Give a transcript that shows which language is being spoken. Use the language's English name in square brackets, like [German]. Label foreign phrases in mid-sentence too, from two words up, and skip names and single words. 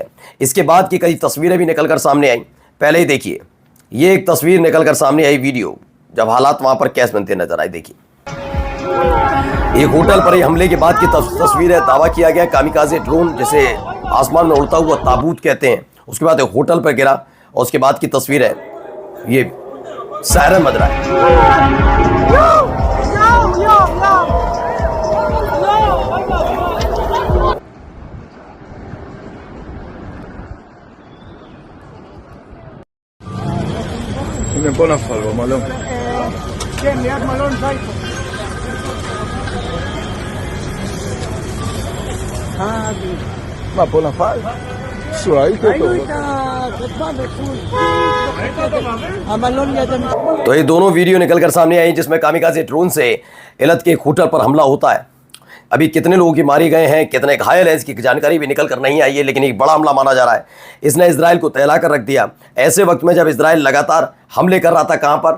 [Hindi] इसके बाद की कई तस्वीरें भी निकलकर सामने आई। पहले ही देखिए, ये एक तस्वीर निकलकर सामने आई वीडियो, जब हालात वहां पर कैसे बनते नजर आए। देखिए, एक होटल पर हमले के बाद की तस्वीर है। दावा किया गया [English] kamikaze drone, [Hindi] जिसे आसमान में उड़ता हुआ ताबूत कहते हैं, उसके बाद एक होटल पर गिरा और उसके बाद की तस्वीर है। ये सायरन बज रहा है। [Hebrew] פה נפל במלון. כן, ליד מלון זייפו. מה, פה נפל? ראית אותו? ראינו את הכתבה בחוץ. המלון ליד המשפחה. [Hindi] तो ये दोनों वीडियो निकलकर सामने आई जिसमें [English] kamikaze drone [Hindi] से इलत के एक होटल पर हमला होता है। अभी कितने लोगों की मारे गए हैं, कितने घायल हैं, इसकी जानकारी भी निकल कर नहीं आई है, लेकिन एक बड़ा हमला माना जा रहा है। इसने इजराइल को तहला कर रख दिया। ऐसे वक्त में जब इजराइल लगातार हमले कर रहा था, कहां पर?